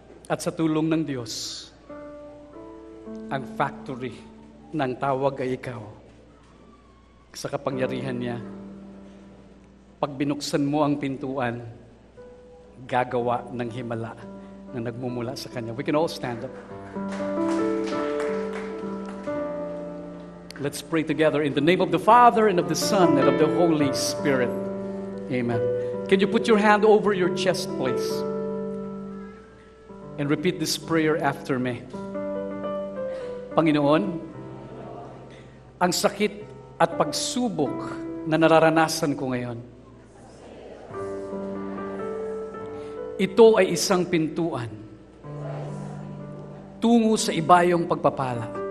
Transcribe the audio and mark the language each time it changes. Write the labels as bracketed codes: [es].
[tl] At sa tulong ng Diyos, ang factory ng tawag ay ikaw. Sa kapangyarihan niya, pag binuksan mo ang pintuan, gagawa ng himala na nagmumula sa Kanya. [en] We can all stand up. Let's pray together in the name of the Father and of the Son and of the Holy Spirit. Amen. Can you put your hand over your chest, please? And repeat this prayer after me. [tl] Panginoon, ang sakit at pagsubok na nararanasan ko ngayon, ito ay isang pintuan tungo sa ibayong pagpapala.